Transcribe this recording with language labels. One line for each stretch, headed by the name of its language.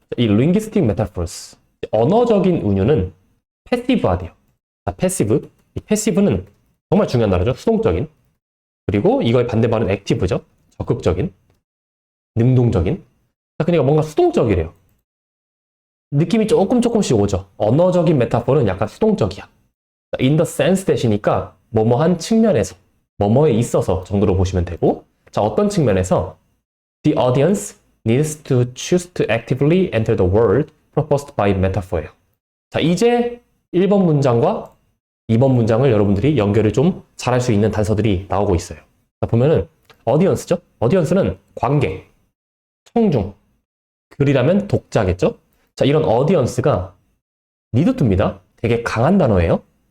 Korean: 이 linguistic metaphors, 언어적인 은유는 패시브화돼요. 자, 패시브. 이 패시브는 정말 중요한 단어죠. 수동적인. 그리고 이거의 반대말은 액티브죠. 적극적인, 능동적인. 자, 그러니까 뭔가 수동적이래요. 느낌이 조금씩 오죠. 언어적인 메타포는 약간 수동적이야.
English: in the sense 대시니까 뭐뭐한 측면에서, 뭐뭐에 있어서 정도로 보시면 되고, 자, 어떤 측면에서 the audience needs to choose to actively enter the world proposed by metaphor예요.
Korean: 자, 이제 1번 문장과 2번 문장을 여러분들이 연결을 좀 잘할 수 있는 단서들이 나오고 있어요. 자, 보면은 audience죠. audience는 관객, 청중, 글이라면 독자겠죠. 자, 이런 audience가 need to입니다. 되게 강한 단어예요.